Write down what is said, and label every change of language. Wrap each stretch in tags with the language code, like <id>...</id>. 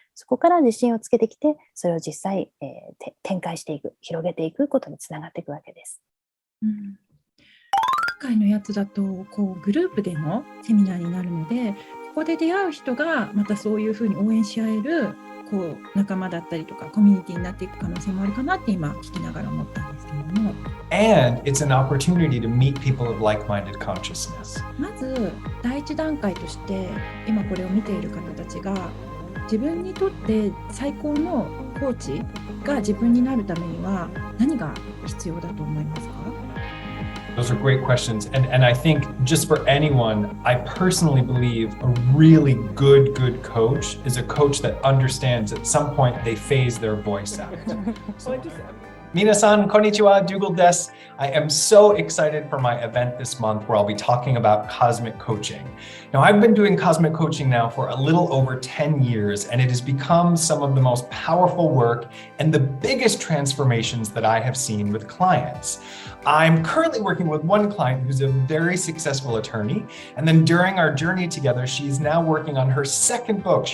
<ja>そこから自信をつけてきて、それを実際、展開していく、広げていくことにつながっていくわけです。今回のやつだとグループでのセミナーになるので、ここで出会う人がまたそういうふうに応援し合える仲間だったりとかコミュニティになっていく可能性もあるかなって今聞きながら思ったんですけれども。</ja> <en>And it's an opportunity to meet people of like-minded consciousness.</en> <ja>まず第一段階として今これを見ている方たちが自分にとって最高のコーチが自分になるためには何が必要だと思いますか？</ja> <en>Those are great questions. And I think just for anyone, I personally believe a really good coach is a coach that understands at some point they phase their voice out.</en> <ja>皆さん、こんにちは、ドゥーガルです。</ja> <en>I am so excited for my event this month where I'll be talking about cosmic coaching. Now, I've been doing cosmic coaching now for a little over 10 years, and it has become some of the most powerful work and the biggest transformations that I have seen with clients. I'm currently working with one client who's a very successful attorney, and then during our journey together, she's now working on her second book.</en>